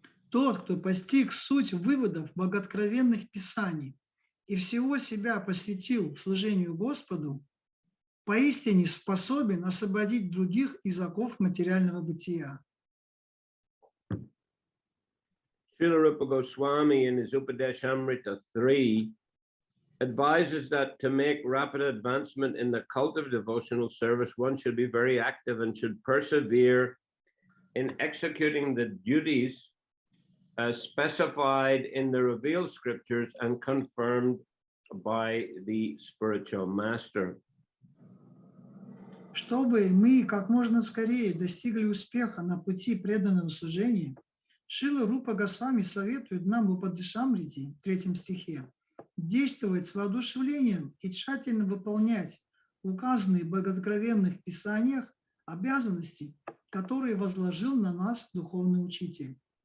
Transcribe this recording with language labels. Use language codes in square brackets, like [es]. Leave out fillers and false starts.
[ru] Тот, кто постиг суть выводов богооткровенных писаний и всего себя посвятил служению Господу, поистине способен освободить других из оков материального бытия. [en] Srila Rupa Goswami in his Upadeshamrita 3 advises that to make rapid advancement in the cult of devotional service, one should be very active and should persevere in executing the duties as specified in the revealed scriptures and confirmed by the spiritual master. [ru] Чтобы мы как можно скорее достигли успеха на пути преданного служения, Шрила Рупа Госвами советует нам в Упадешамрите, 3 стихе, действовать с воодушевлением и тщательно выполнять указанные в богооткровенных писаниях обязанности, которые возложил на нас духовный учитель.